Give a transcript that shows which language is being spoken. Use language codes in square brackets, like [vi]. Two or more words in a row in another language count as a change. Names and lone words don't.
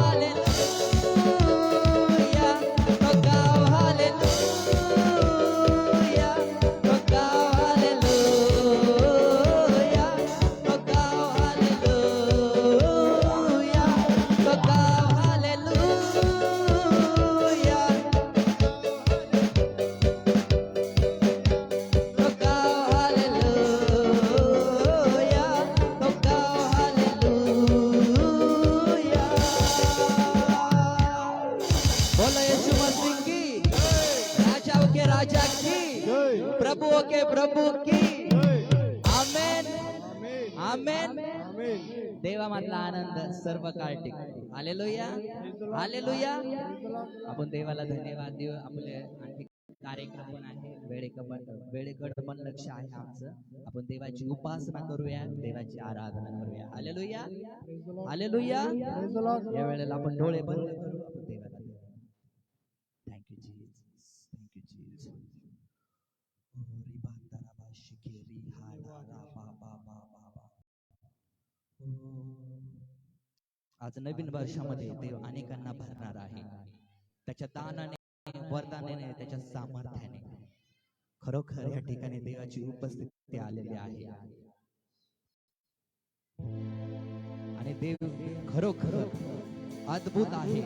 [hi] हालेलुया, तो गाओ हालेलुया, तो गाओ हालेलुया, तो गाओ हालेलुया, तो गाओ हालेलुया, तो गाओ हालेलुया, तो गाओ हालेलुया। बोलो यीशु मसीह की, राजाओं के राजा की, जय प्रभुओं के प्रभु की। जय आमेन, आमेन आमेन। आमेन [mr] देवामधला आनंद सर्व काळ टिकतो. हालेलुया, हालेलुया. आपण देवाला धन्यवाद देऊ. आपले आणखी कार्यक्रम पण आहे, वेळेकडे पण लक्ष आहे आमचं. आपण देवाची उपासना करूया, देवाची आराधना करूया. हालेलुया, हालेलुया. [en] Praise the Lord. [mr] या वेळेला आपण डोळे बंद करू, आपण देवाला [en] thank you Jesus, thank you Jesus. ओरी बांदारा शिकेरी हाडा बा बा बा बा बा. [mr] आज नवीन वर्षामध्ये देव अनेकांना भरणार आहे, त्याच्या दानाने, वरदानाने, त्याच्या सामर्थ्याने. खरोखर या ठिकाणी देवाची उपस्थिती आलेली आहे आणि देव खरोखर अद्भुत आहे.